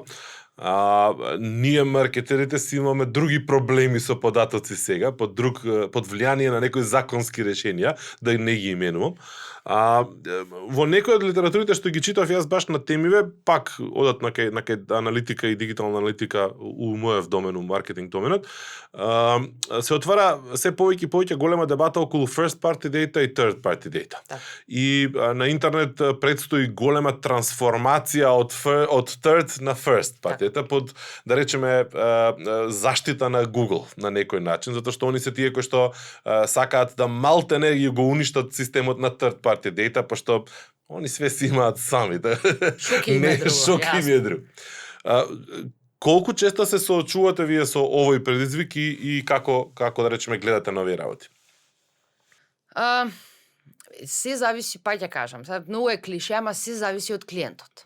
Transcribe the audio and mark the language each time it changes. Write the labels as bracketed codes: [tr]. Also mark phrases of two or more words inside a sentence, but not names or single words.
[mk] Ние маркетерите си имаме други проблеми со податоци сега, под влијание на некои законски решенија, да не ги именувам. Во некои од литературите што ги читав јас баш на темиве, пак одат на кај аналитика и дигитална аналитика у мојов домен, у маркетинг доменот, се отвара се повеќе голема дебата околу [en] first party data [mk] и [en] third party data. [mk] Так. И на интернет предстои голема трансформација од third на [en] first party data [mk] под, да речеме, заштита на Google на некој начин, затоа што они се тие кои што сакаат да малтене ги го уништат системот на [en] third party data, [mk] пошто они све си имаат сами. Шоки им е друго. Шоки им е друго. Колку често се соочувате вие со овој предизвик и како да речеме гледате на овие работи? Се зависи, па ќе кажам, сега многу е клише, ама се зависи од клиентот.